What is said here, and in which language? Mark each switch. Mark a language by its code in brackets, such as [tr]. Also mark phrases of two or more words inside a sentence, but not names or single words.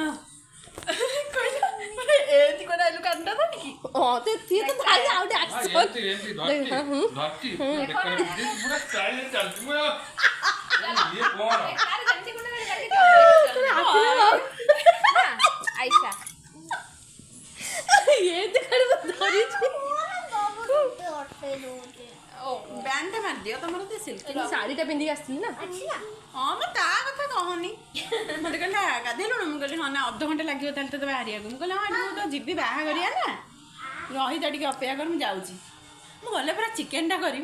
[or] ଏମିତି ଗୋଟେ ଆଇଲୁ କାନ୍ଦା ତ କି ସିଏ ତ ଭାଇ ଆଉ ଗୋଟେ ଆକ୍ସନ ଧରତି ପୁରା ଷ୍ଟାଇଲରେ ଚାଲିଛି ମୁଁ ଇଏ କଣ ଆଇସା ये देखड़ धरिଛି ବ୍ୟାଣ୍ଡ ମାରିଦିଅ ତମର ତ ସିଲ୍କ ଶାଢ଼ୀଟା ପିନ୍ଧିକି ଆସିଥିଲି ନା ହଁ ମୁଁ ତା କଥା କହନି ମତେ କହିଲା ଗାଧେଇଲୁଣି ମୁଁ କହିଲି ହଁ ନା ଅଧଘଣ୍ଟା ଲାଗିବ ତାହେଲେ ତୋତେ ବାହାରିବାକୁ ମୁଁ କହିଲି ହଁ ଏଠି ମୁଁ ତ ଯିବି ବାହାଘରିଆ ନା ରହିଥା ଟିକେ ଅପେକ୍ଷା କର ମୁଁ ଯାଉଛି ମୁଁ ଗଲେ ପୁରା ଚିକେନଟା କରିବି